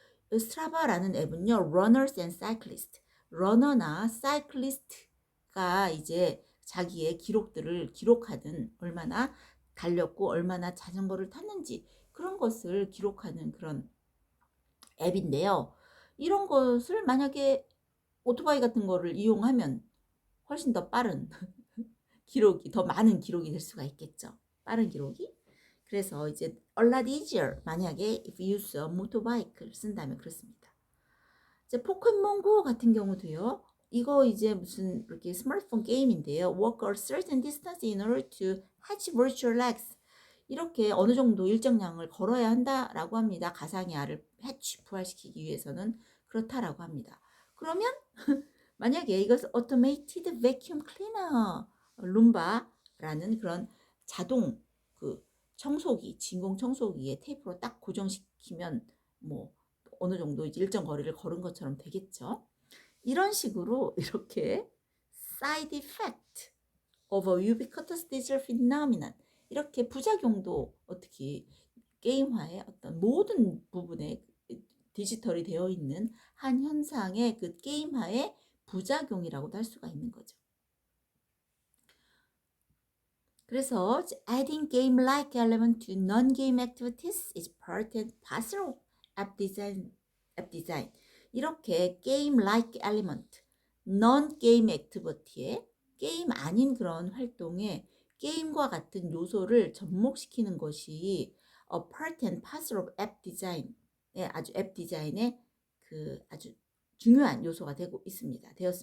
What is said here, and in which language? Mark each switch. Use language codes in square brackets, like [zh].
[ko] 스트라바라는 앱은요, [en] runners and cyclists, [ko] 러너나 사이클리스트가 이제 자기의 기록들을 기록하는, 얼마나 달렸고 얼마나 자전거를 탔는지 그런 것을 기록하는 그런 앱인데요. 이런 것을 만약에 오토바이 같은 거를 이용하면 훨씬 더 빠른 기록이, 더 많은 기록이 될 수가 있겠죠. 빠른 기록이. 그래서 이제 [en] a lot easier, [ko] 만약에 [en] if you use a motorbike [ko] 를 쓴다면 그렇습니다. 이제 포켓몬고 같은 경우도요. 이거 이제 무슨 이렇게 스마트폰 게임인데요. [en] Walk a certain distance in order to hatch virtual eggs. [ko] 이렇게 어느 정도 일정량을 걸어야 한다라고 합니다. 가상의 알을 hatch, 부활시키기 위해서는 그렇다라고 합니다. 그러면 만약에 이것을 [en] automated vacuum cleaner, [ko] 룸바라는 그런 자동 그 청소기, 진공 청소기에 테이프로 딱 고정시키면 뭐 어느 정도 일정 거리를 걸은 것처럼 되겠죠. 이런 식으로 이렇게 [en] side effect of a ubiquitous digital phenomenon, [ko] 이렇게 부작용도 어떻게 게임화의 어떤 모든 부분에 디지털이 되어 있는 한 현상의 그 게임화의 부작용이라고도 할 수가 있는 거죠. [en] 그래서 adding game-like element to non-game activities is part and parcel of app design. [ko] 이렇게 [en] game-like element, non-game activity [ko] 에 게임 아닌 그런 활동에 게임과 같은 요소를 접목시키는 것이 [en] a part and parcel of app design, [ko] 아주 앱 디자인의 그 아주 중요한 요소가 되었습니다.